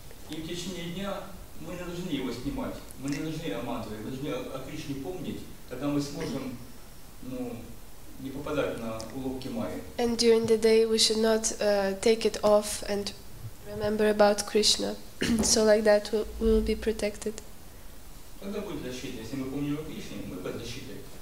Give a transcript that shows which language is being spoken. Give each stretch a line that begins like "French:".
Russian: И в течение дня мы не должны его снимать, мы не должны о мантре, мы должны о Кришне помнить, тогда мы сможем, не попадать на уловки Майи.
English: And during the day we should not take it off and remember about Krishna. So like that we will be protected.
Russian: Тогда будет защита, если мы помним о Кришне, мы под защитой.